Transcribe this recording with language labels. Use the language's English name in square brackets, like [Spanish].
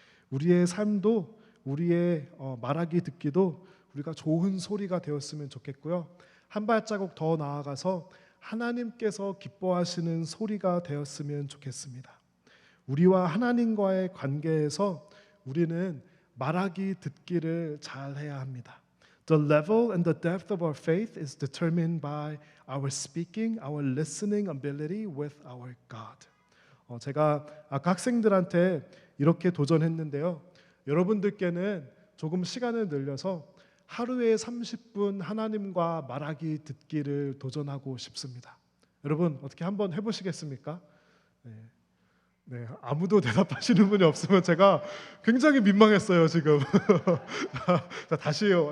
[Korean] 우리의 삶도 우리의 말하기 듣기도 우리가 좋은 소리가 되었으면 좋겠고요. 한 발자국 더 나아가서 하나님께서 기뻐하시는 소리가 되었으면 좋겠습니다. 우리와 하나님과의 관계에서 우리는 말하기 듣기를 잘 해야 합니다. [English] The level and the depth of our faith is determined by our speaking, our listening ability with our God. [Korean] 제가 아까 학생들한테 이렇게 도전했는데요. 여러분들께는 조금 시간을 늘려서 하루에 30분 하나님과 말하기 듣기를 도전하고 싶습니다. 여러분 어떻게 한번 해보시겠습니까? 네, 아무도 대답하시는 분이 없으면 제가 굉장히 민망했어요 지금. 자, 다시요.